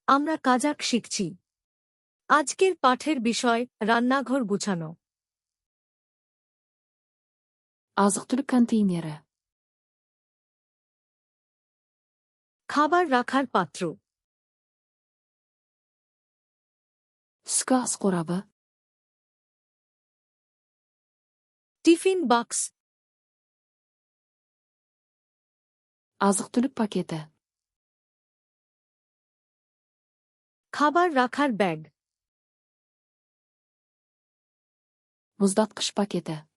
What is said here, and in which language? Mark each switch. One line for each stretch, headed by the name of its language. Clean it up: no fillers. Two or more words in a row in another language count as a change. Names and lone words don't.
Bangla: আমরা কাজাক শিখছি। আজকের পাঠের বিষয় রান্নাঘর গুছানো।
Kazakh: Азық-түлік контейнері.
Bangla: খাবার রাখার পাত্র।
Kazakh: Түскі ас қорабы.
Bangla: টিফিন বাক্স।
Kazakh: Азық-түлік пакеті.
Bangla: খাবার রাখার ব্যাগ।
Kazakh: Мұздатқыш пакеті.